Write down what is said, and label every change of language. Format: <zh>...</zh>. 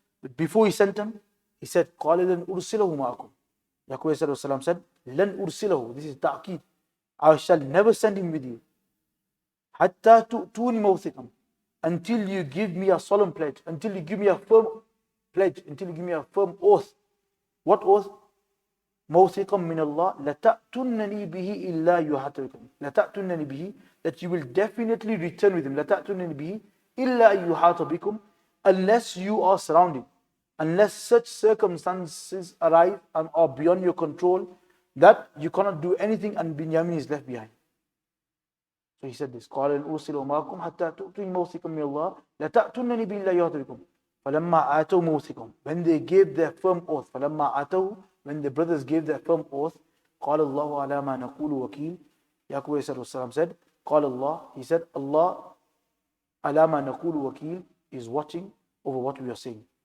<en>But before he sent him, he said,</en> <ar>قَالَ لَنْ أُرْسِلَهُ مَعَكُمْ.</ar> <en>Yaqub salam said,</en> <ar>لَنْ أُرْسِلَهُ.</ar> <en>This is ta'qeed. I shall never send him with you.</en> <ar>حَتَّى تُؤْتُونِ مَوْثِقًا.</ar> <en>Until you give me a solemn pledge, until you give me a firm pledge, until you give me a firm oath. What oath?</en> <ar>موثقا من الله لتأتونني به إلا يحاط بكم. لتأتونني به,</ar> <en>that you will definitely return with him.</en> <ar>لتأتونني به إلا يحاط بكم,</ar> <en>unless you are surrounded, unless such circumstances arise and are beyond your control that you cannot do anything and Binyamin is left behind. So he said this,</en> <ar>قال إن أرسل معكم حتى تؤتوني موثقا من الله لتأتونني به إلا يحاط بكم. فلما آتوا موثقهم,</ar> <en>when they gave their firm oath,</en> <ar>فلما آتوا,</ar> <en>when the brothers gave their firm oath,</en> <ar>قال الله على ما نقول وكيل.</ar> <en>Yaqub said, قال Allah, he said, Allah</en> <ar>على ما نقول وكيل</ar> <en>is watching over what we are saying.</en>